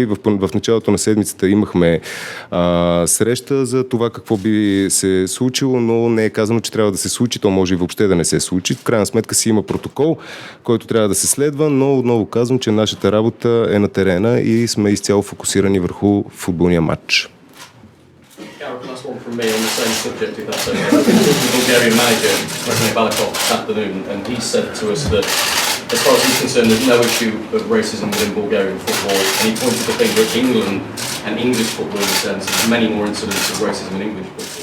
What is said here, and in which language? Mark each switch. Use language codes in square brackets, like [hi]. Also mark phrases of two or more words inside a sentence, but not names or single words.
[bg] В началото на седмицата имахме среща за това какво би се случило, но не е казано, че трябва да се случи, то може и въобще да не се случи. В крайна сметка си има протокол, който трябва да се следва, но отново казвам, че нашата работа е на терена и сме изцяло фокусирани върху футболния матч. [en] Gareth, last one from me on the same subject, if that's okay. I've been talking to the Bulgarian manager, Vladimir Balakov, this afternoon, and he said to us that, as far as he's concerned, there's no issue of racism within Bulgarian football, and he pointed to things that England and English football in terms of many more incidents of racism in English football.